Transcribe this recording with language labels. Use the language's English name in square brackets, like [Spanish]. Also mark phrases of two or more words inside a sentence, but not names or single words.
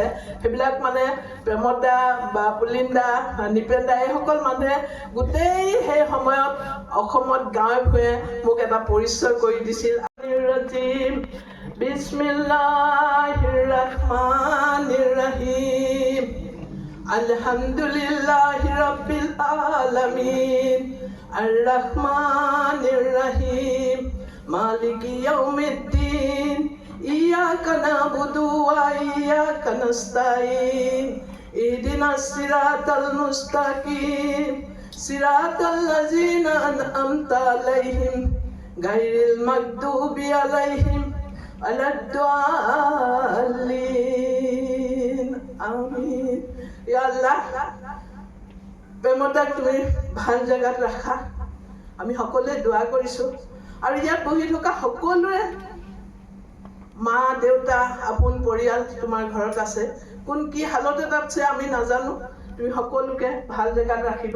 [Assamese] সেইবিলাক মানে প্ৰেমদ দা বা পুলিন দা, নিপেন দা, এইসকল মানুহে গোটেই সেই সময়ত অসমত গাঁৱে ভূঞে মোক এটা পৰিচয় কৰি দিছিল। [Arabic] بسم الله الرحمن الرحيم, الحمد لله رب العالمين, الرحمن الرحيم مالك يوم الدين إياك نعبد وإياك نستعين اهدنا الصراط المستقيم صراط الذين أنعمت عليهم غير المغضوب عليهم ولا الضالين. آمين. يا الله, [Assamese] প্ৰেমদাক তুমি ভাল জেগাত ৰাখা। আমি সকলোৱে দোৱা কৰিছোঁ। আৰু ইয়াত বহি থকা সকলোৰে মা দেউতা, আপোন পৰিয়াল তোমাৰ ঘৰত আছে। কোন কি হালতত আছে আমি নাজানো। তুমি সকলোকে ভাল জেগাত ৰাখিবা।